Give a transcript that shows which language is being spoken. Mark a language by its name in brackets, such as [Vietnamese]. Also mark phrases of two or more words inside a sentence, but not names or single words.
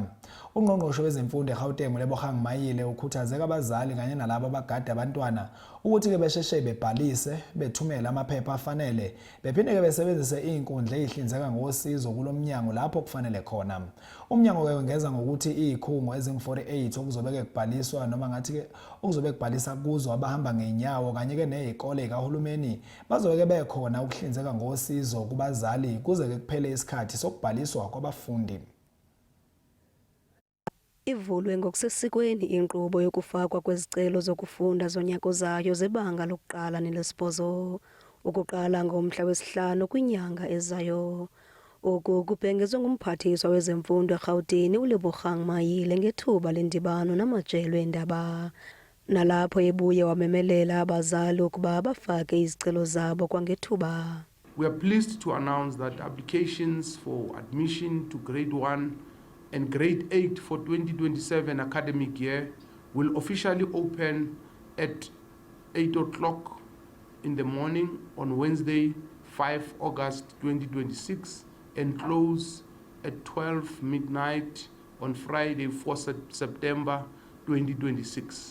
[Zulu] Ungqongqoshe wezemfundo eGauteng uLebogang Mayile ukhuthazeka abazali kanye nalabo abagada abantwana ukuthi-ke besheshe bebhalise bethumele amaphepha afanele bephinde-ke besebenzise iy'nkundla ey'hlinzeka ngosizo kulo mnyango lapho kufanele khona. Umnyango-ke wengeza ngokuthi izikhungo ezingu-48 okuzobe kubhaliswa noma ngathi-ke okuzobe kubhalisa kuzo abahamba ngey'nyawo kanye-ke nezikole zikahulumeni bazobe bekhona ukuhlinzeka ngosizo kubazali kuze-ke kuphele isikhathi sokubhaliswa kwabafundi. [Xhosa] Ivulwe ngokusesikweni inkqubo yokufakwa kwezicelo zokufunda zonyaka ozayo zebanga lokuqala nelesibhozo ukuqala ngomhla wesi-5 kwinyanga ezayo. Oku kubhengezwe ngumphathiswa wezemfundo eGauteng uLebogang Mayile ngethuba lendibano namajelo eendaba, nalapho ebuye wamemelela abazali ukuba bafake izicelo zabo kwangethuba. [English] We are pleased to announce that applications for admission to grade 1 and grade 8 for 2027 academic year will officially open at 8 o'clock in the morning on Wednesday, 5 August 2026 and close at 12 midnight on Friday, 4 September 2026.